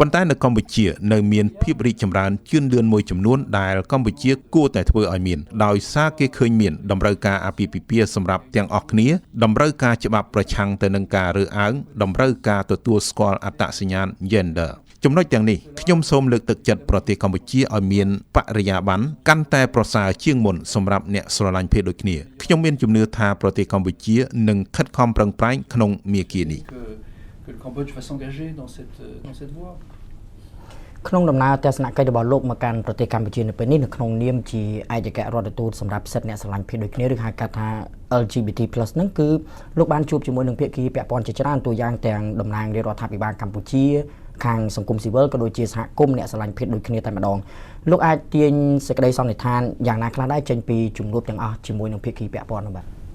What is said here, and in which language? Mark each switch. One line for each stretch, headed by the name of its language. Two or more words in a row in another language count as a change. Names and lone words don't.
Khmer: ន្តែនៅកម្ពុជានៅមានភាពរីកចម្រើនជឿនលឿនមួយចំនួនដែលកម្ពុជាគួរតែធ្វើឲ្យមានដោយសារគេឃើញមានតម្រូវការអាពាហ៍ពិពាហ៍សម្រាប់ទាំងអស់គ្នាតម្រូវការច្បាប់ប្រឆាំងទៅនឹងការរើសអើងតម្រូវការទទួលស្គាល់អត្តសញ្ញាណ Genderចំណុចទាំងនេះខ្ញុំសូមលើកទឹកចិត្តប្រទេសកម្ពុជាឲ្យមានបរិយាបន្នកាន់តែប្រសើរជាងមុនសម្រាប់អ្នកស្រឡាញ់ភេទដូចគ្នាខ្ញុំមានជំនឿថាប្រទេសកម្ពុជានឹងខិតខំប្រឹងប្រែងក្នុងមាគ៌ានេះ
French: que le Cambodge va s'engager dans cette voie.
Khmer: ក្នុងដំណើរទស្សនកិច្ចរបស់លោកមកកាន់ប្រទេសកម្ពុជានៅពេលនេះនៅក្នុងនាមជាឯកអគ្គរដ្ឋទូតសម្រាប់សិទ្ធិអ្នកស្រឡាញ់ភេទដូចគ្នាឬហៅកាត់ថា LGBT+ ហ្នឹងគឺលោកបានជួបជាមួយនឹងភាគីពាក់ព័ន្ធជាច្រើនទូយ៉ាងទាំងតំណាងរាជរដ្ឋាភិបាលកម្ពុជាខាងសង្គមស៊ីវិលក៏ដូចជាសហគមន៍អ្នកស្រឡាញ់ភេទដូចគ្នាតែម្ដងលោកអាចទាញសេចក្តីសន្និដ្ឋានយ៉ាងណាខ្លះដែរចេញពីជំនួបទាំងអស់ជាមួយនឹងភាគីពាក់ព័ន្ធនោះបាទ